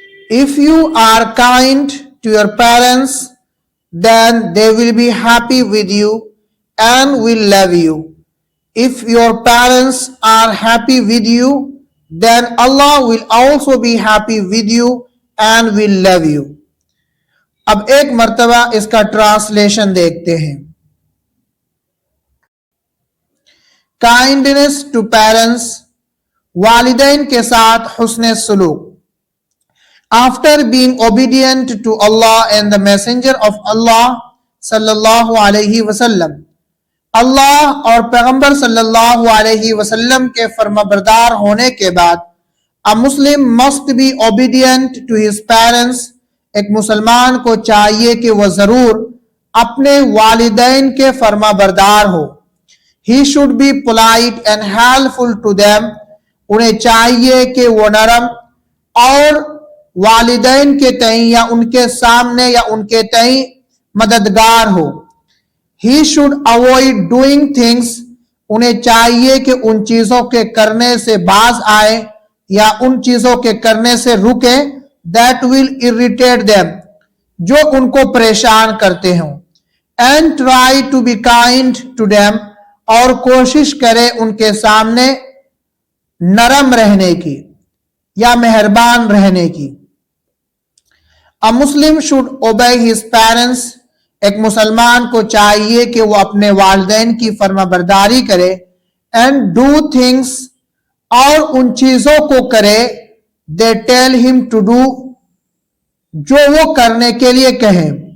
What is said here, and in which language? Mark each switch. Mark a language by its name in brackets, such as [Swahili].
[English] If you are kind to your parents, then they will be happy with you and will love you. If your parents are happy with you, then Allah will also be happy with you and will love you. [Urdu] اب ایک مرتبہ اس کا translation دیکھتے ہیں. [English] kindness to parents, [Urdu] والدین کے ساتھ حسن سلوک. [English] After being obedient to Allah and the Messenger of Allah sallallahu alaihi wasallam, [Urdu] اللہ اور پیغمبر صلی اللہ علیہ وسلم کے فرما بردار ہونے کے بعد [English] a Muslim must be obedient to his parents. [Urdu] ایک مسلمان کو چاہیے کہ وہ ضرور اپنے والدین کے فرما بردار ہو. [English] He should be polite and helpful to them. [Urdu] انہیں چاہیے کہ وہ نرم اور والدین کے تئیں یا ان کے سامنے یا ان کے تئیں مددگار ہو. [English] He should avoid doing things. [Urdu] انہیں چاہیے کہ ان چیزوں کے کرنے سے باز آئے یا ان چیزوں کے کرنے سے رکے [English] that will irritate them, [Urdu] جو ان کو پریشان کرتے ہوں. [English] And try to be kind to them. [Urdu] اور کوشش کرے ان کے سامنے نرم رہنے کی یا مہربان رہنے کی. [English] A Muslim should obey his parents. [Urdu] ایک مسلمان کو چاہیے کہ وہ اپنے والدین کی فرما برداری کرے. [English] And do things. [Urdu] اور ان چیزوں کو کرے [English] they tell him to do, [Urdu] جو وہ کرنے کے لیے کہیں.